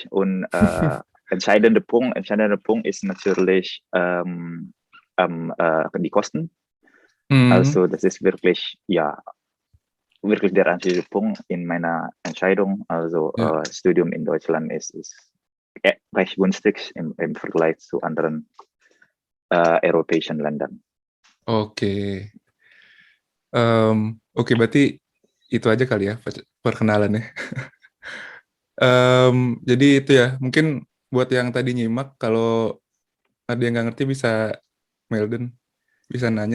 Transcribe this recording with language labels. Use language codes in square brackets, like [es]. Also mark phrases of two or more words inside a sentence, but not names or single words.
[de] Und entscheidender Punkt ist natürlich die Kosten. Also das ist wirklich der einzige Punkt in meiner Entscheidung. Also Studium in Deutschland ist recht günstig im Vergleich zu anderen europäischen Ländern. [id] Oke. Oke, berarti itu aja kali ya perkenalannya. Jadi itu ya, mungkin buat yang tadi nyimak, kalau ada yang nggak ngerti bisa Melden, bisa nanya.